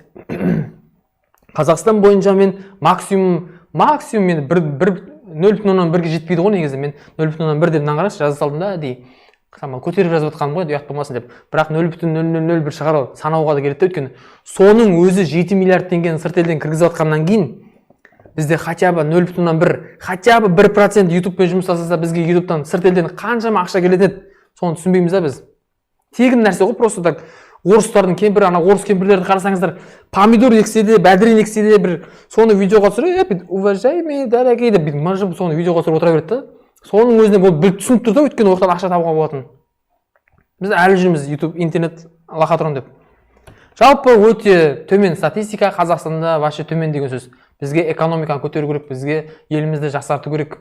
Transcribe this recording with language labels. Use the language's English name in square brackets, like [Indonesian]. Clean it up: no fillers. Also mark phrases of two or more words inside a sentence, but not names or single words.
[Kazakh] Қазақстан бойынша мен максимум мен 0,1-ге жетпейді ғой негізі. Мен 0,1 деп қарашы, жаза салдым да, дей. Көтеріп жазып отқаным ғой, ұят болмасын деп. Бірақ 0,001 шығару санауға да келеді, өйткені соның өзі 7 миллиард теңгені сырт елден кіргізіп отқаннан кейін бізде [Russian] хотя бы [Kazakh] 0,1, [Russian] хотя бы [Kazakh] 1% ютубпен жұмыс жасаса бізге ютубтан сырт елден қаншама ақша келеді еді, соны түсінбейміз да біз. Тегін нәрсе ғой, [Russian] просто так [Kazakh] орыстардың кемпірі, ана орыс кемпірлерді қарасаңыздар, помидор ексе де, бәдірен ексе де бір соны видеоға түсіріп, [Russian] уважаемый дорогие [Kazakh] деп мыжып соны видеоға түсіріп отыра береді да. Соның өзіне бұл түсініп тұр да, өйткені оқтан ақша табуға болатын. Біз әлі жүрміз YouTube, интернет лохотрон деп. Жалпы өте төмен статистика, Қазақстанда вообще төмен деген сөз. Бізге экономиканы көтеру керек, бізге елімізді жақсарту керек.